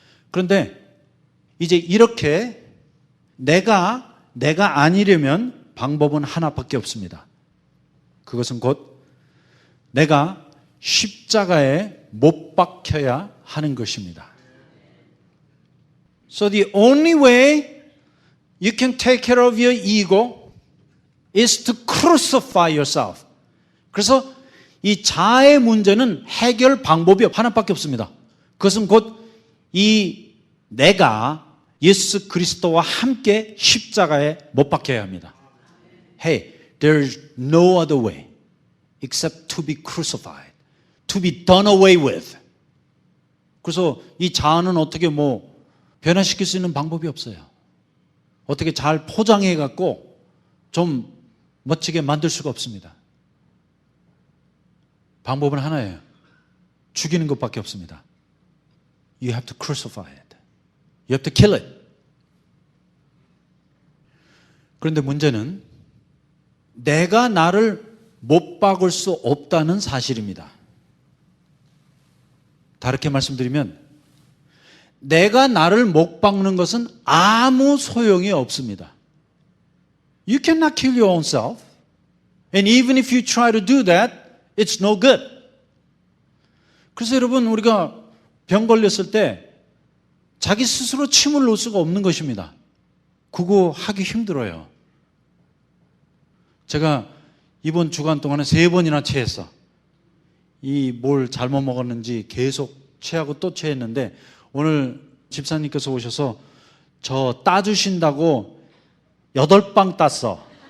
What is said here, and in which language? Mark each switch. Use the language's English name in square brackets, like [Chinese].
[Korean] 그런데 이제 이렇게 내가 아니려면 방법은 하나밖에 없습니다. 그것은 곧 내가 십자가에 못 박혀야 하는 것입니다. [English] So the only way you can take care of your ego is to crucify yourself. [Korean] 그래서 이 자아의 문제는 해결 방법이 하나밖에 없습니다. 그것은 곧 이 내가 예수 그리스도와 함께 십자가에 못 박혀야 합니다. [English] Hey, there's no other way except to be crucified, to be done away with. [Korean] 그래서 이 자아는 어떻게 변화시킬 수 있는 방법이 없어요. 어떻게 잘 포장해 갖고 좀 멋지게 만들 수가 없습니다. 방법은 하나예요. 죽이는 것밖에 없습니다. [English] You have to crucify it. You have to kill it. [Korean] 그런데 문제는 내가 나를 못 박을 수 없다는 사실입니다. 다르게 말씀드리면 내가 나를 못 박는 것은 아무 소용이 없습니다. [English] You cannot kill your own self. And even if you try to do that, it's no good. [Korean] 그래서 여러분, 우리가 병 걸렸을 때 자기 스스로 침을 놓을 수가 없는 것입니다. 그거 하기 힘들어요. 제가 이번 주간 동안에 3번이나 체했어. 뭘 잘못 먹었는지 계속 체하고 또 체했는데 오늘 집사님께서 오셔서 저 따주신다고 8방 땄어.